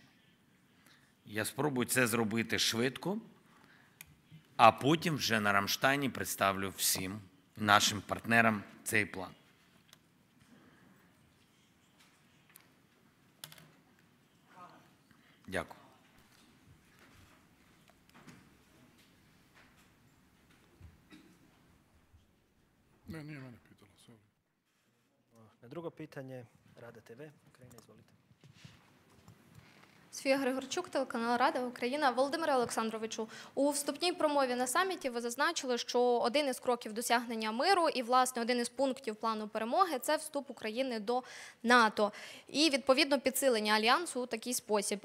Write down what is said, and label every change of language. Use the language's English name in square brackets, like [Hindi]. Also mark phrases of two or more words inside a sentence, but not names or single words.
[Ukrainian] Я спробую це зробити швидко, а потім вже на Рамштайні представлю всім нашим партнерам цей план. Дякую. [Croatian] Ne, nije mene pitala, sorry. Na drugo pitanje, Rada TV, Ukrajina, izvolite. [Ukrainian] Софія Григорчук, телеканал Рада Україна. Володимире Олександровичу, у вступній промові на саміті ви зазначили, що один із кроків досягнення миру і, власне, один із пунктів плану перемоги – це вступ України до НАТО і, відповідно, підсилення альянсу у такий спосіб.